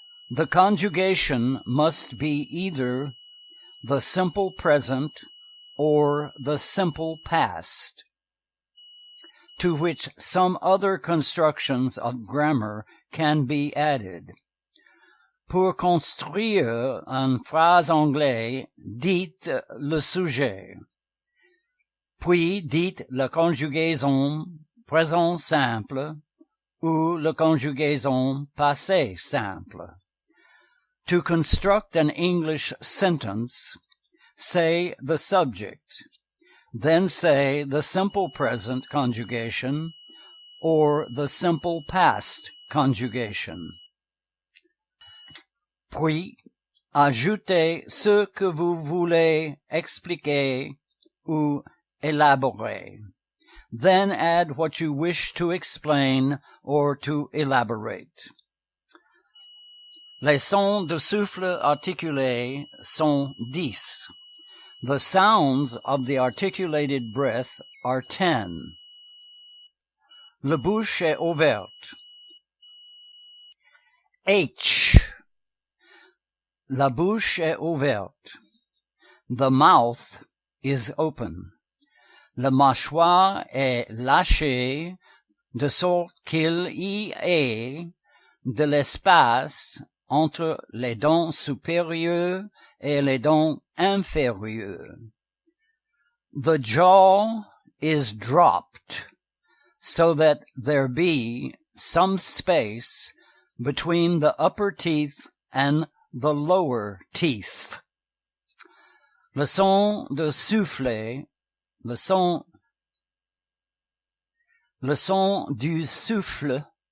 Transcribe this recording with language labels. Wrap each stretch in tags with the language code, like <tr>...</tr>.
<en>The conjugation must be either the simple present or the simple past, to which some other constructions of grammar can be added.</en> <fr>Pour construire une phrase anglaise, dites le sujet, puis dites la conjugaison présent simple ou la conjugaison passé simple.</fr> <en>To construct an English sentence, say the subject, then say the simple present conjugation or the simple past conjugation.</en> <fr>Puis, ajoutez ce que vous voulez expliquer ou élaborer.</fr> <en>Then add what you wish to explain or to elaborate.</en> <fr>Les sons de souffle articulés sont 10.</fr> <en>The sounds of the articulated breath are 10.</en> <fr>La bouche est ouverte. H. La bouche est ouverte.</fr> <en>The mouth is open.</en> <fr>La mâchoire est lâchée de sorte qu'il y ait de l'espace entre les dents supérieures et les dents inférieures.</fr> <en>The jaw is dropped so that there be some space between the upper teeth and the lower teeth.</en> <fr>Le son de souffler, le son du souffle</fr>